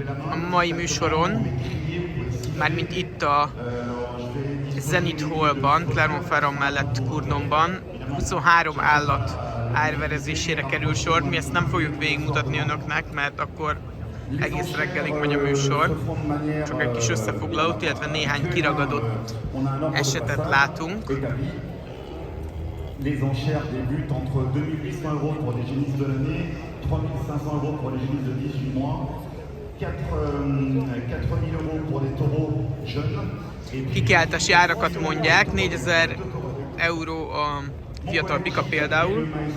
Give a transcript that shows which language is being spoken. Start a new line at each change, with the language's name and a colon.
Hungarian: A mai műsoron, mármint itt a Zenith Hallban, Clermont-Ferrand mellett Cournonban 23 állat árverezésére kerül sor. Mi ezt nem fogjuk végigmutatni önöknek, mert akkor egész reggelig megy a műsor. Csak egy kis összefoglalót, illetve néhány kiragadott esetet látunk.
French: Les enchères débutent entre 2800 € pour les génisses de l'année, 3500 € pour les génisses de 18 mois, 4000 € pour les taureaux jeunes.
Hungarian: Kikiáltási árakat mondják, 4000 € a fiatal bika például.